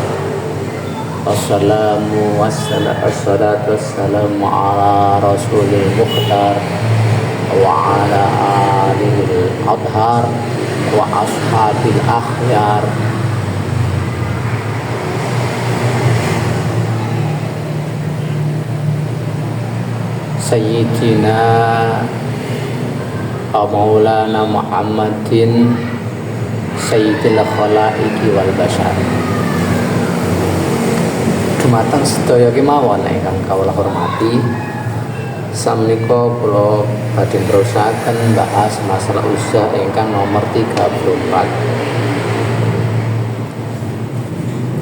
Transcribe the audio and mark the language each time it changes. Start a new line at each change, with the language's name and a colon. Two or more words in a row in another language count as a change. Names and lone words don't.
Arabic: والصلاة والسلام على الرسول المختار وعلى آله الأطهار وأصحابه الأخيار. سيدنا مولانا محمد سيد الخلائق والبشر.
Javanese: Dumateng sedaya kemawon ingkang kawula hormati, samangika kula badhe nerusaken bahas masalah usaha ingkang nomor 34.